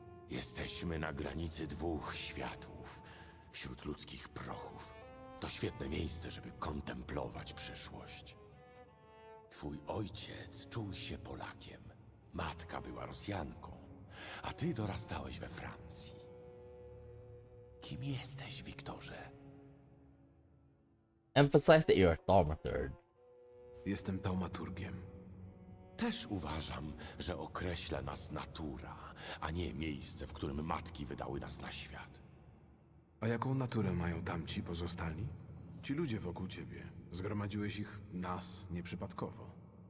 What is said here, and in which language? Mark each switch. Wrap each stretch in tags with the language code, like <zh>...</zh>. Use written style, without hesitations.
<pl>Jesteśmy na granicy dwóch światów, wśród ludzkich prochów. To świetne miejsce, żeby kontemplować przyszłość. Twój ojciec czuł się Polakiem. Matka była Rosjanką, a ty dorastałeś we Francji. Kim jesteś, Wiktorze?</pl> <en>Emphasize that you're a thaumaturge.</en> <pl>Jestem taumaturgiem. Też uważam, że określa nas natura, a nie miejsce, w którym matki wydały nas na świat. A jaką naturę mają tamci pozostali? Ci ludzie wokół ciebie. Zgromadziłeś ich, nas, nieprzypadkowo.</pl>